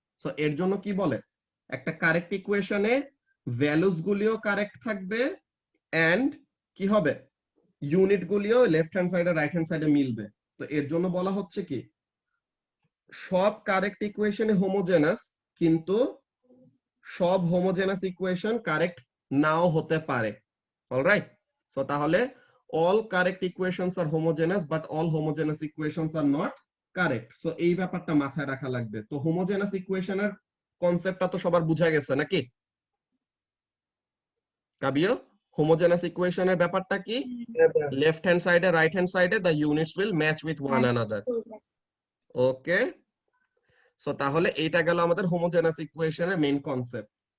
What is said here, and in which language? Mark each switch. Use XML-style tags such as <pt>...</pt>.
<bn>So এর জন্য কি বলে, একটা কারেক্ট ইকুয়েশনে ভ্যালুস গুলিও কারেক্ট থাকবে এন্ড কি হবে, ইউনিট গুলিও লেফট হ্যান্ড সাইডে রাইট হ্যান্ড সাইডে মিলবে। তো এর জন্য বলা হচ্ছে কি সব কারেক্ট ইকুয়েশনে হোমোজেনাস, কিন্তু সব হোমোজেনাস ইকুয়েশন কারেক্ট নাও হতে পারে।</bn> <en>Alright, so তাহলে all correct equations are homogeneous but all homogeneous equations are not correct.</en> <bn>So এই ব্যাপারটা মাথায় রাখা লাগবে। তো হোমোজেনাস ইকুয়েশনের কনসেপ্টটা তো সবার বোঝা গেছে নাকি কাবিও? হোমোজেনাস ইকুয়েশনের ব্যাপারটা কি, লেফট হ্যান্ড সাইডে রাইট হ্যান্ড সাইডে</bn> <en>the units will match with one another.</en> <bn>Okay, so তাহলে এইটা গেল আমাদের হোমোজেনাস ইকুয়েশনের মেইন কনসেপ্ট।</bn>